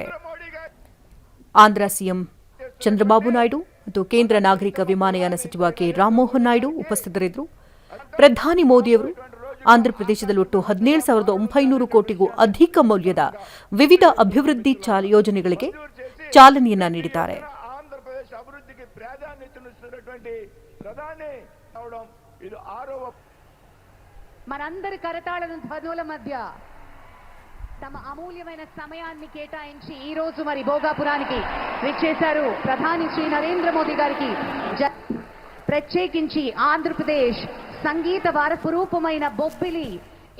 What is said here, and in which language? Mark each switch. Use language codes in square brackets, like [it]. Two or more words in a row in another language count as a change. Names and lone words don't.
[kn] ಆಂಧ್ರ ಸಿಎಂ ಚಂದ್ರಬಾಬು ನಾಯ್ಡು ಮತ್ತು ಕೇಂದ್ರ ನಾಗರಿಕ ವಿಮಾನಯಾನ ಸಚಿವ ಕೆ ರಾಮಮೋಹನ್ ನಾಯ್ಡು ಉಪಸ್ಥಿತರಿದ್ದರು. ಪ್ರಧಾನಿ ಮೋದಿಯವರು ಆಂಧ್ರಪ್ರದೇಶದಲ್ಲಿ ಒಟ್ಟು 17,900 ಕೋಟಿಗೂ ಅಧಿಕ ಮೌಲ್ಯದ ವಿವಿಧ ಅಭಿವೃದ್ಧಿ ಯೋಜನೆಗಳಿಗೆ ಚಾಲನೆಯನ್ನ ನೀಡಿದ್ದಾರೆ. [te] ఆంధ్రప్రదేశ్ అభివృద్ధికి ప్రాధాన్యతనిస్తున్నటువంటి ప్రధాని అవడం ఇది 6వ. మనందరి కరతాళన ధ్వనుల మధ్య తమ అమూల్యమైన సమయాన్ని కేటాయించి ఈ రోజు మరి భోగాపురానికి విచ్చేశారు ప్రధాని శ్రీ నరేంద్ర మోదీ గారికి ప్రత్యేకించి ఆంధ్రప్రదేశ్ సంగీత వారసరూపమైన బొబ్బిలి